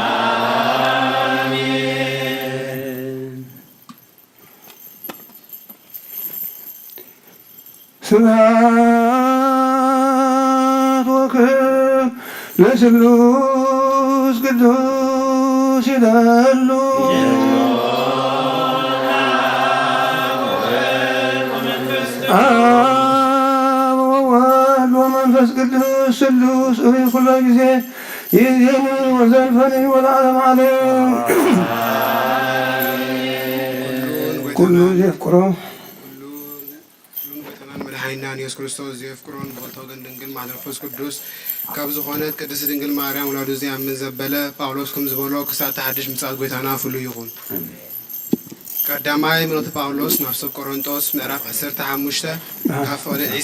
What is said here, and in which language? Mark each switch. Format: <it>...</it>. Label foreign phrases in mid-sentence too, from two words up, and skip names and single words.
<gez>ስብሐት ወክብር ለስሉስ ቅዱስ</gez> <am>ይላሉ።</am> <gez>አብ ወወልድ ወመንፈስ ቅዱስ ስሉስ ርኢይ ኩሎ ጊዜ ይእዜኒ ወዘልፈኒ ወለዓለመ ዓለም። ኩሉ ዘፍቅሮ</gez> <ti>መድኃኒና ኢየሱስ ክርስቶስ ዘፍቅሮን ቦቶ ግን ድንግል ማርያም ቅዱስ ካብ ዝኾነት ቅድስት ድንግል ማርያም ወላዱ ዘያምን ዘበለ ጳውሎስ ከም ዝበሎ ክሳብ ተሓድሽ ምጽአት ጎይታና ፍሉይ ይኹን። ቀዳማይ ምልእቲ ጳውሎስ ናብ ሰብ ቆሮንጦስ ምዕራፍ 15 ካብ ፍቕዲ</ti>